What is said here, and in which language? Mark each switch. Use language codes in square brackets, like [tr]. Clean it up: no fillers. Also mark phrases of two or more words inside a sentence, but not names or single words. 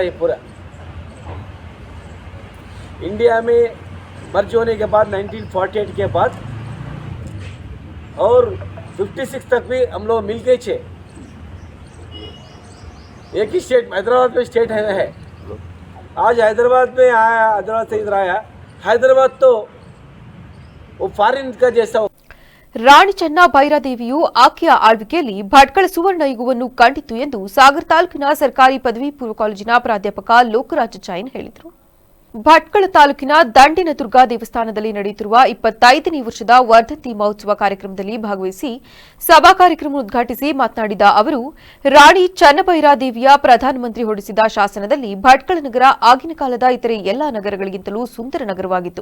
[hi] ये पूरा इंडिया में मर्ज होने के बाद 1948 के बाद और 56 तक भी हम लोग मिल गए थे. एक ही स्टेट, हैदराबाद में स्टेट है. आज हैदराबाद में आया, हैदराबाद से इधर आया. हैदराबाद तो वो फॉरेन का जैसा. [kn] ರಾಣಿ ಚೆನ್ನಭೈರಾದೇವಿಯು ಆಕೆಯ ಆಳ್ವಿಕೆಯಲ್ಲಿ ಭಟ್ಕಳ ಸುವರ್ಣ ಯುಗವನ್ನು ಕಂಡಿತು ಎಂದು ಸಾಗರ ತಾಲೂಕಿನ ಸರ್ಕಾರಿ ಪದವಿ ಪೂರ್ವ ಕಾಲೇಜಿನ ಪ್ರಾಧ್ಯಾಪಕ ಲೋಕರಾಜ ಜೈನ್ ಹೇಳಿದರು. ಭಟ್ಕಳ ತಾಲೂಕಿನ ದಂಡಿನ ದುರ್ಗಾ ದೇವಸ್ಥಾನದಲ್ಲಿ ನಡೆಯುತ್ತಿರುವ 25ನೇ ವರ್ಷದ ವರ್ಧಂತಿ ಮಹೋತ್ಸವ ಕಾರ್ಯಕ್ರಮದಲ್ಲಿ ಭಾಗವಹಿಸಿ ಸಭಾ ಕಾರ್ಯಕ್ರಮ ಉದ್ಘಾಟಿಸಿ ಮಾತನಾಡಿದ ಅವರು, ರಾಣಿ ಚೆನ್ನಭೈರಾದೇವಿಯ ಪ್ರಧಾನಮಂತ್ರಿ ಹೊರಡಿಸಿದ ಶಾಸನದಲ್ಲಿ ಭಟ್ಕಳ ನಗರ ಆಗಿನ ಕಾಲದ ಇತರೆ ಎಲ್ಲಾ ನಗರಗಳಿಗಿಂತಲೂ ಸುಂದರ ನಗರವಾಗಿತ್ತು.